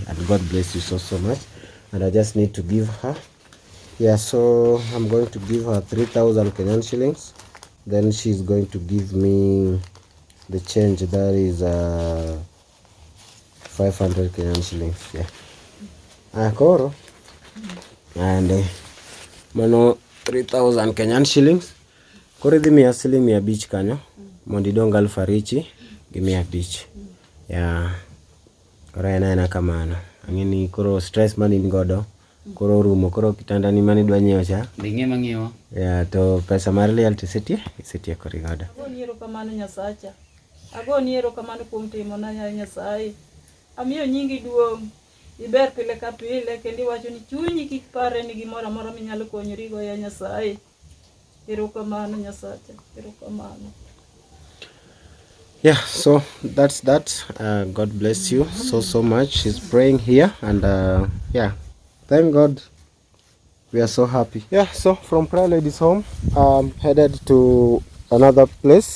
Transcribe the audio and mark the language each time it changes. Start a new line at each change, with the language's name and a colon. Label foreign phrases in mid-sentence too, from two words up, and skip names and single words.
English: And God bless you so much. And I just need to give her. Yeah, so I'm going to give her 3,000 Kenyan shillings. Then she's going to give me the change. That is 500 Kenyan shillings. Yeah. Akoro. And mano 3,000 Kenyan shillings.
Luo (Kenya and Tanzania): Koro idhi miya siling 500 kanyo mondo idong 2,000 gi 500. Yeah. Koro ena kamano. Ang'eni koro stress man in godo. Koro rumo, koro kitanda ni mani dwa nyiewo cha. Dinge mang'iewo. Yeah, to pesa mar liel isetie kori godo. Agoni erokamano Nyasacha. Agoni erokamano kuom timona Nyasaye. Amiyo nyingi duong'. Iber pile ka pile kendo iwacho ni chunyi kik pare ni gimoro amora minyalo konyori go ya Nyasaye. Erokamano Nyasacha. Erokamano.
English: Yeah, so that's that. God bless you so much. She's praying here, and yeah, thank God. We are so happy. Yeah, so from Prayer Ladies Home, headed to another place.